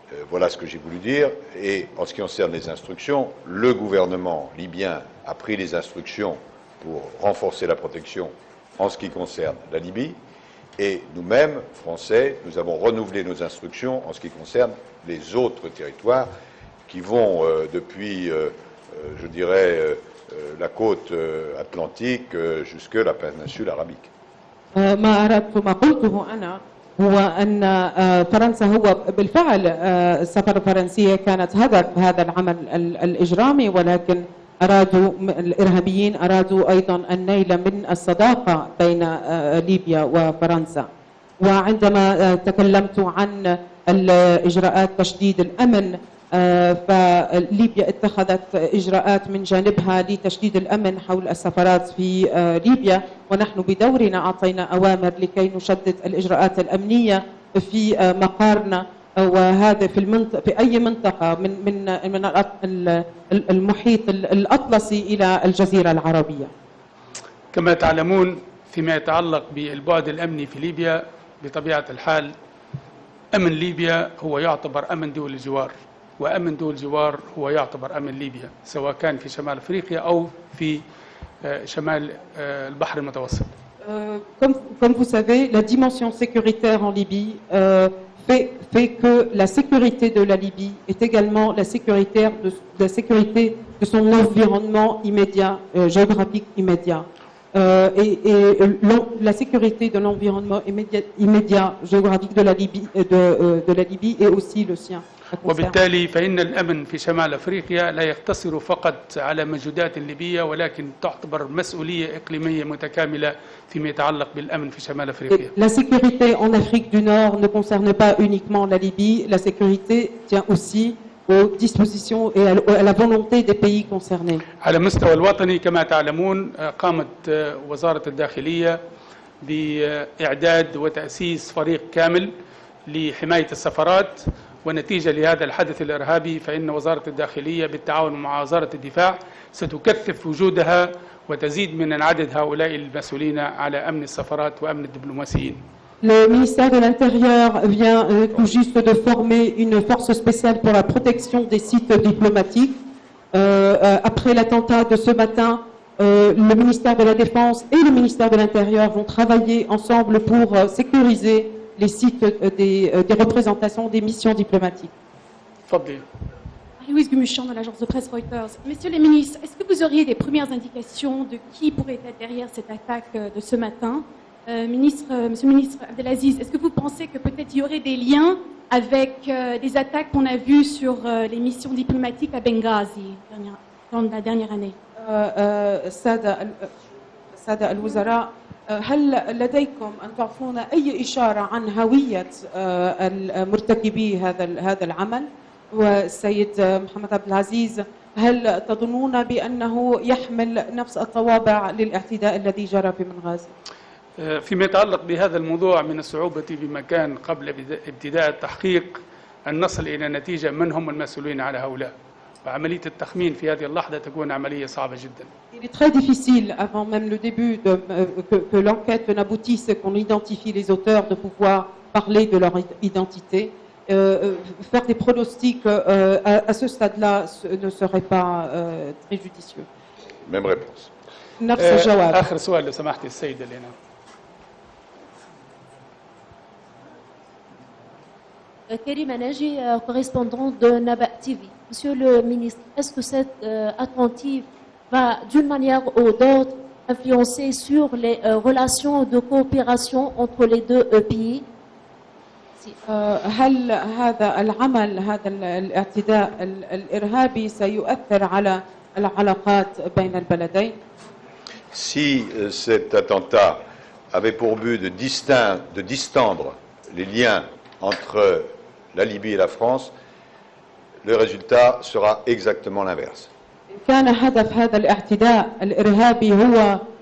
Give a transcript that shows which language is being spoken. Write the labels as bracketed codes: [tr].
[fr] Voilà ce que j'ai voulu dire. Et en ce qui concerne les instructions, le gouvernement libyen a pris les instructions pour renforcer la protection en ce qui concerne la Libye. Et nous-mêmes, Français, nous avons renouvelé nos instructions en ce qui concerne les autres territoires qui vont depuis, je dirais, la côte atlantique jusque la péninsule arabique. [ar] ما أردت ما قلته أنا هو أن فرنسا هو بالفعل السفارة الفرنسية كانت هدف هذا العمل الإجرامي، ولكن أرادوا الإرهابيين أرادوا أيضا النيل من الصداقة بين ليبيا وفرنسا. وعندما تكلمت عن الإجراءات تشديد الأمن، فليبيا اتخذت إجراءات من جانبها لتشديد الأمن حول السفارات في ليبيا، ونحن بدورنا أعطينا أوامر لكي نشدد الإجراءات الأمنية في مقارنا، وهذا في أي منطقة من المحيط الأطلسي إلى الجزيرة العربية. كما تعلمون فيما يتعلق بالبعد الأمني في ليبيا، بطبيعة الحال أمن ليبيا هو يعتبر أمن دول الجوار، وأمن دول الجوار هو يعتبر أمن ليبيا، سواء كان في شمال أفريقيا أو في شمال البحر المتوسط. [fr] Comme vous savez, la dimension sécuritaire en Libye fait que la sécurité de la Libye est également la sécurité de son environnement immédiat, géographique immédiat. Et la sécurité de l'environnement immédiat géographique de la Libye est aussi le sien. [ar] وبالتالي فإن الأمن في شمال أفريقيا لا يقتصر فقط على موجودات ليبية، ولكن تعتبر مسؤولية إقليمية متكاملة فيما يتعلق بالأمن في شمال أفريقيا. [fr] La sécurité en Afrique du Nord ne concerne pas uniquement la Libye, la sécurité tient aussi aux dispositions et à la volonté des pays concernés. [ar] على مستوى الوطني كما تعلمون قامت وزارة الداخلية بإعداد وتأسيس فريق كامل لحماية السفارات، ونتيجة لهذا الحدث الإرهابي فإن وزارة الداخلية بالتعاون مع وزارة الدفاع ستكثف وجودها وتزيد من عدد هؤلاء المسؤولين على أمن السفارات وأمن الدبلوماسيين. [fr] Le ministère de l'Intérieur vient tout juste de former une force spéciale pour la protection des sites diplomatiques. Après l'attentat de ce matin, le ministère de la Défense et le ministère de l'Intérieur vont travailler ensemble pour sécuriser les sites des représentations des missions diplomatiques. Louise Gumuchan de l'agence de presse Reuters. Messieurs les ministres, est-ce que vous auriez des premières indications de qui pourrait être derrière cette attaque de ce matin? Monsieur le ministre Abdelaziz, est-ce que vous pensez que peut-être il y aurait des liens avec des attaques qu'on a vues sur les missions diplomatiques à Benghazi dans la dernière année? [ar] السادة الوزراء، هل لديكم أن تعطونا أي إشارة عن هوية مرتكبي هذا العمل؟ والسيد محمد عبد العزيز، هل تظنون بأنه يحمل نفس الطوابع للاعتداء الذي جرى في بنغازي؟ فيما يتعلق بهذا الموضوع من الصعوبة بمكان قبل ابتداء التحقيق أن نصل إلى نتيجة من هم المسؤولين على هؤلاء، وعملية التخمين في هذه اللحظة تكون عملية صعبة جدا. [fr] Il est très difficile, avant même le début, que l'enquête n'aboutisse et qu'on identifie les auteurs, de pouvoir parler de leur identité. Faire des pronostics à ce stade-là ne serait pas très judicieux. Même réponse. [ar] نفس الجواب. آخر سؤال لو سمحتي السيدة لنا. [fr] Karima Naji, correspondant de Naba TV. Monsieur le ministre, est-ce que cette attentive va d'une manière ou d'autre influencer sur les relations de coopération entre les deux pays? [ar] هل هذا العمل، هذا الاعتداء الإرهابي سيؤثر على العلاقات بين البلدين؟ [fr] Si cet attentat avait pour but de distendre les liens entre la Libye et la France, le résultat sera exactement l'inverse. [ar] كان هدف هذا الاعتداء الإرهابي هو